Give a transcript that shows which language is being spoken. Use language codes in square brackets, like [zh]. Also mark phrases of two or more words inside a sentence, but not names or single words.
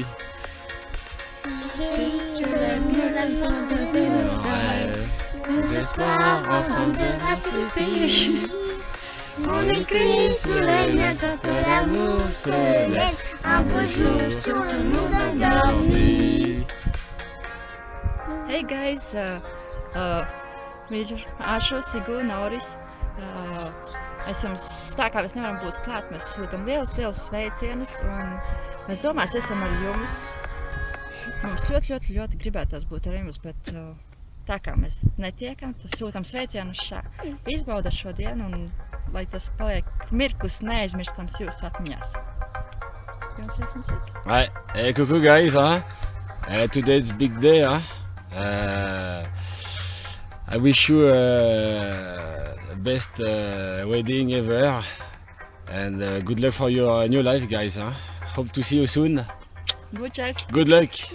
[fr] On écrit sur les murs la force de nos rêves, nos espoirs enfants de rafraîchir. On écrit sur les murs que l'amour se lève, un beau jour sur le monde endormi. [en] Hey guys, [lv] mīļi Ašo, Sigu, Nauris. Es jums, tā kā mēs nevaram būt klāt, mēs sūtam lielus sveicienus un mēs domās esam ar jums. Mums ļoti gribētos būt ar jums, bet tā kā mēs netiekam, tad sūtam sveicienus šā. Izbauda šo dienu un lai tas paliek mirklus neaizmirstams jūsu atmiņās. [fr] Ouais, coucou guys, hein? [en] Today's big day, hein? I wish you best wedding ever and good luck for your new life, guys, hein? Hope to see you soon. [es] Muchas. [en] Good luck.